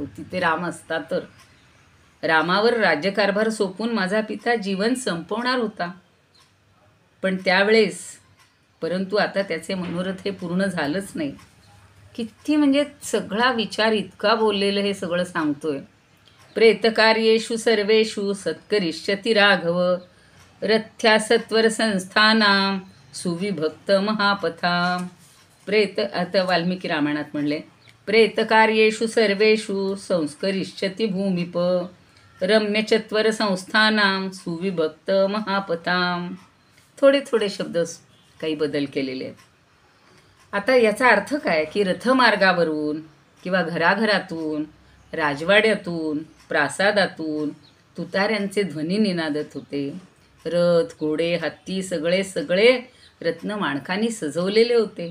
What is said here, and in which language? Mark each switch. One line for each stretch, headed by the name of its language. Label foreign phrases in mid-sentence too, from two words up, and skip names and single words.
Marathi: तिथे राम असता तर रामावर राज्यकारभार सोपवून माझा पिता जीवन संपवणार होता. पण त्यावेळेस परंतु आता त्याचे मनोरथ हे पूर्ण झालंच नाही. किती म्हणजे सगळा विचार इतका बोललेलं हे सगळं सांगतोय.
Sanskrit: प्रेतकार्येषु सर्वेषु सत्करिष्यति राघव रथ्या सत्वर संस्थानां सुविभक्त महापथां.
Marathi: आता वाल्मिकी रामायणात म्हणले
Sanskrit: प्रेतकार्येषु सर्वेषु संस्करिष्यति भूमिप रम्यचत्वर संस्थानां सुविभक्त महापथां.
Marathi: थोडे शब्द काही बदल केलेले आहेत. आता याचा अर्थ काय की रथमार्गावरून किंवा घराघरातून, राजवाड्यातून, प्रासादातून तुताऱ्यांचे ध्वनी निनादत होते. रथ, घोडे, हत्ती सगळे रत्न माणकांनी सजवलेले होते.